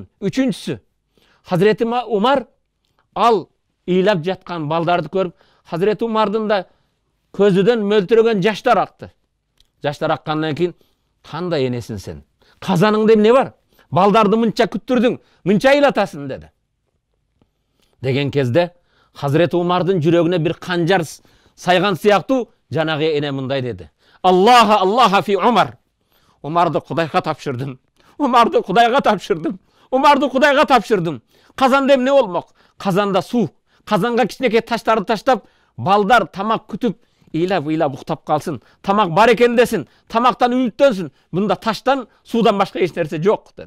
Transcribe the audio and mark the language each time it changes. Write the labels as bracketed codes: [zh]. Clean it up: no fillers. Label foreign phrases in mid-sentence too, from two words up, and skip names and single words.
[ky] Үчүнчүсү, Hazreti Umar ал ыйлап жаткан балдарды көрүп, Hazreti Umardын да көзүдөн мөлтүрөгөн жаштар акты. Жаштар аккандан кийин, "Кандай энесиң сен? Казаныңда эмне бар? Балдарды мынча күттүрдүң, мынча ыйлатасың" деди. Деген кезде Hazreti Umardын жүрөгүнө бир канжар сайган сыяктуу жанагы эне мындай деди. [ar] الله في عمر. [ky] Умарды Кудайга тапшырдым. Умарды Кудайга тапшырдым. Умарды Кудайга тапшырдым. Казанда эмне болмок? Казанда суу. Казанга кичинекей таштарды таштап, балдар тамак күтүп, ыйлап уктап калсын. Тамак бар экен десин, тамактан үмүттөнсүн. Мында таштан, суудан башка эч нерсе жок деди.